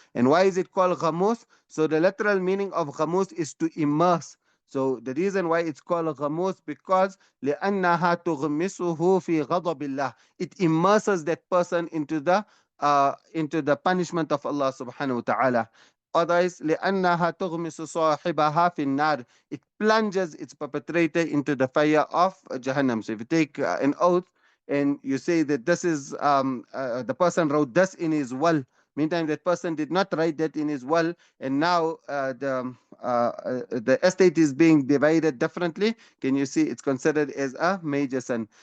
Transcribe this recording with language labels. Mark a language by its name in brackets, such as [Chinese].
[English] And why is it called ghamus? So the literal meaning of ghamus is to immerse. So the reason why it's called ghamus, because [Arabic] لأنها تغمسه في غضب الله. [English] It immerses that person into the punishment of Allah subhanahu wa ta'ala. Otherwise, [Arabic] لأنها تغمس صاحبها في النار. [English] It plunges its perpetrator into the fire of Jahannam. So if you take an oath and you say that this is the person wrote this in his will, meantime that person did not write that in his will, and now the estate is being divided differently, can you see it's considered as a major sin.